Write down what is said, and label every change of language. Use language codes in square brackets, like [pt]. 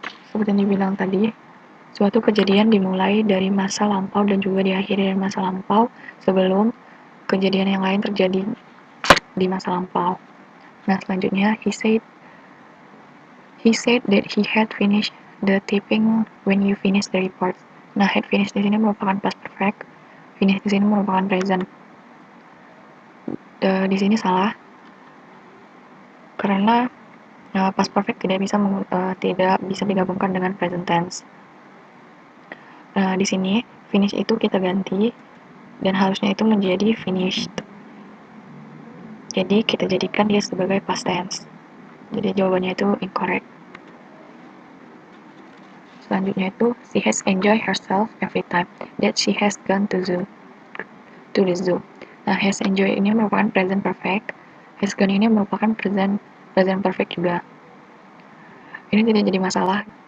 [id] Seperti yang dibilang tadi, suatu kejadian dimulai dari masa lampau dan juga diakhiri dari masa lampau sebelum kejadian yang lain terjadi di masa lampau. Nah, selanjutnya [en] he said that he had finished the typing when you finished the report. [id] Nah, had finished di sini merupakan past perfect, finish di sini merupakan present. Di sini salah karena past perfect tidak bisa digabungkan dengan present tense. Di sini finish itu kita ganti dan harusnya itu menjadi finished. Jadi kita jadikan dia sebagai past tense. Jadi jawabannya itu incorrect. Selanjutnya itu [en] she has enjoyed herself every time that she has gone to the zoo. [id] Nah, has enjoyed ini merupakan present perfect. Has gone ini merupakan present perfect juga. Ini tidak jadi masalah.